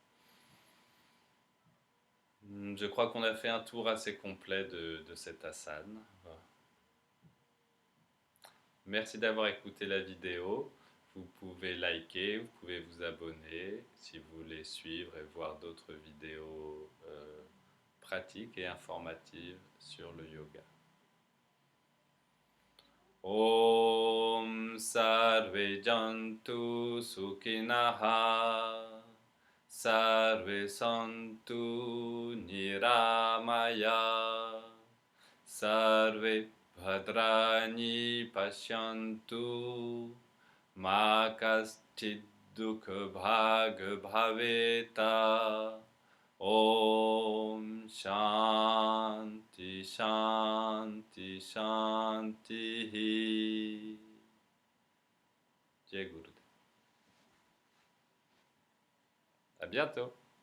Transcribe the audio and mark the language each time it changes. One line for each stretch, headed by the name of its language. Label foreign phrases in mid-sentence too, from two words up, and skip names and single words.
French: Je crois qu'on a fait un tour assez complet de cet asana. Voilà. Merci d'avoir écouté la vidéo. Vous pouvez liker, vous pouvez vous abonner si vous voulez suivre et voir d'autres vidéos pratiques et informatives sur le yoga.
Sanskrit: ॐ सर्वे जन्तु सुखिनः सर्वे सन्तु निरामया सर्वे भद्राणि पश्यन्तु मा कश्चिद् दुःख भाग् भवेत् ॐ शान्ति शान्ति शान्ति. जय गुरुदेव.
French: À bientôt.